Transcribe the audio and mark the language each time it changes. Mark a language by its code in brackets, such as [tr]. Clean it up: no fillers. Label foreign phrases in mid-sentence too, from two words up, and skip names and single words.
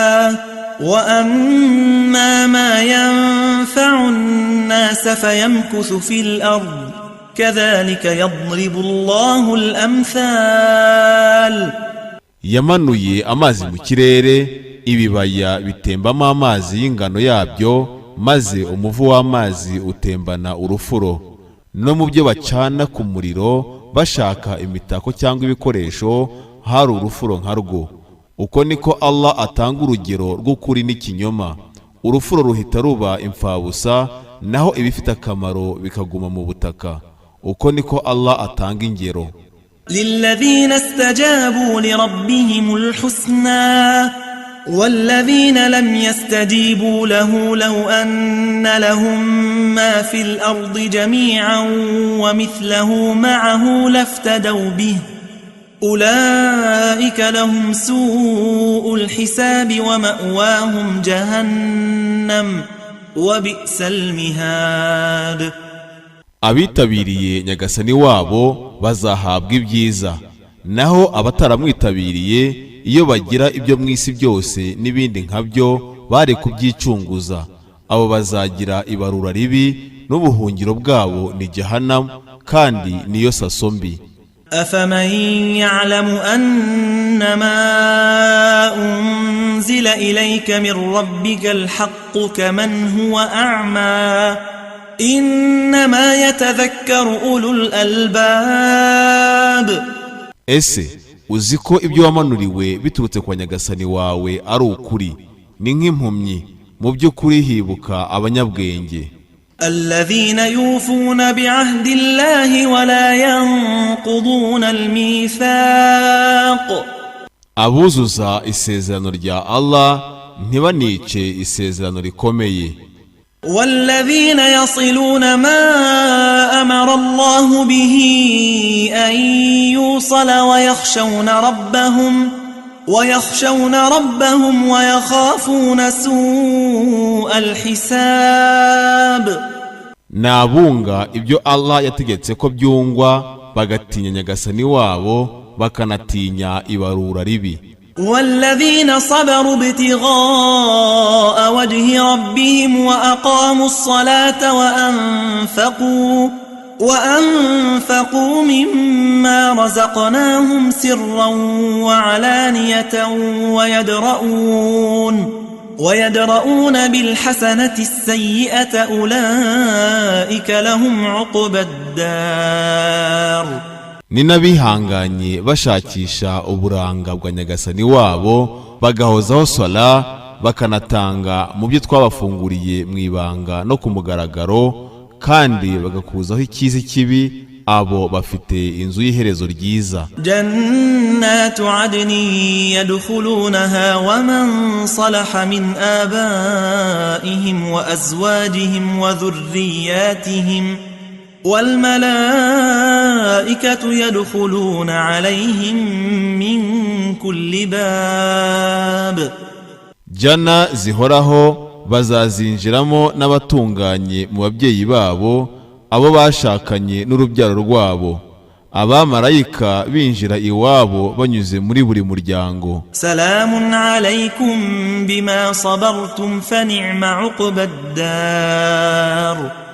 [ar] وأما ما ينفع الناس فيمكث في الأرض كذلك يضرب الله الأمثال. [rw] Yamanuye amazi mu kirere, ibibaya bitembamo amazi y'ingano yabyo, maze umuvu w'amazi utembana urufuro. No mu byo bacana ku muriro bashaka imitako cyangwa ibikoresho hari urufuro nkarwo. Uko niko Allah atanga urugero rw'ukuri n'ikinyoma. Urufuro ruhita ruba imfabusa, naho ibifite akamaro bikaguma mu butaka. Uko niko Allah atanga ingero. [ar] للذين استجابوا لربهم الحسنى والذين لم يستجيبوا له لو أن لهم ما في الأرض جميعا ومثله معه لافتدوا به أولئك لهم سوء الحساب ومأواهم جهنم وبئس المهاد. [rw] Abitabiriye nyagasani wabo bazahabwa ibyiza, naho abataramwitabiriye iyo bagira ibyo mwisi byose n'ibindi nkabyo bari kubyicunguza, abo bazagira ibarura ribi n'ubuhungiro bwabo ni Jahannam, kandi niyo saso mbi. [ar] أفمن يعلم أنما أنزل إليك من ربك الحق كمن هو أعمى إنما يتذكر أولو الألباب. [rw] Ese uziko ibyo wamanuriwe biturutse kwa nyagasani wawe ari ukuri, ni nk'impumyi, mu by'ukuri hibuka abanyabwenge. [ar] الذين يوفون بعهد الله ولا ينقضون الميثاق. [rw] Abuzuza isezerano rya Allah ntibanice isezerano rikomeye. [ar] والذين يصلون ما أمر الله به أن يوصل ويخشون ربهم ويخافون سوء الحساب. [rw] Nabunga ibyo Allah yategetse ko byungwa, bagatinya nyagasani wabo, bakanatinya ibarura ribi. [ar] والذين صبروا ابتغاء وجه ربهم وأقاموا الصلاة وأنفقوا مما رزقناهم سرا وعلانية ويدرؤون بالحسنة السيئة أولئك لهم عقبى الدار. [rw] Ni n'abihanganye bashakisha uburanga bwa nyagasani wabo, bagahozaho sala, bakanatanga mu byo twabafunguriye mu ibanga no ku mugaragaro, kandi bagakuzaho ikizi kibi, abo bafite inzu y'iherezo ryiza. [ar] جنات عدن يدخلونها ومن صلح من آبائهم وأزواجهم وذرياتهم والملائكة يدخلون عليهم من كل باب. [rw] Jana zihoraho bazazinjiramo n'abatunganye mu babyeyi babo, abo bashakanye n'urubyaro rwabo. Abamarayika binjira iwabo banyuze muri buri muryango. [ar] سلام عليكم بما صبرتم فنعم عقبى الدار.